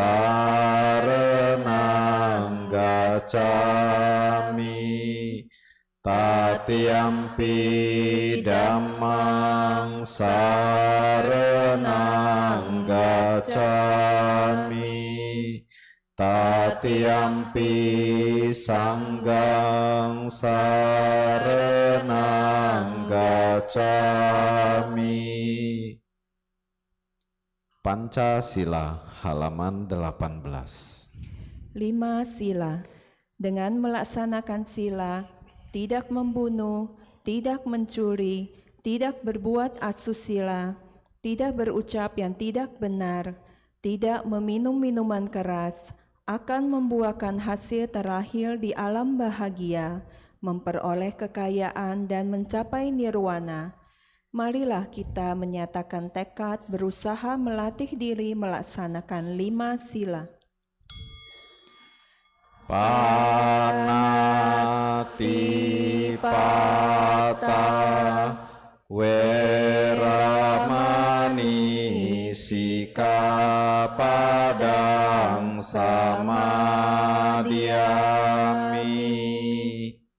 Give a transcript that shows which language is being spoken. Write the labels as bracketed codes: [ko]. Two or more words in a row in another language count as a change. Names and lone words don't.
[pi] saranang gacchami, tatiyampi dhammang saranang gacchami, tatiyampi sanggang saranang gacchami. [id] Pancasila halaman 18. 5 sila. Dengan melaksanakan sila, tidak membunuh, tidak mencuri, tidak berbuat asusila, tidak berucap yang tidak benar, tidak meminum minuman keras, akan membuahkan hasil terlahir di alam bahagia, memperoleh kekayaan dan mencapai nirwana. Marilah kita menyatakan tekad berusaha melatih diri melaksanakan 5 sila. [pi] Panatipata weramani sikapadang samadhyami,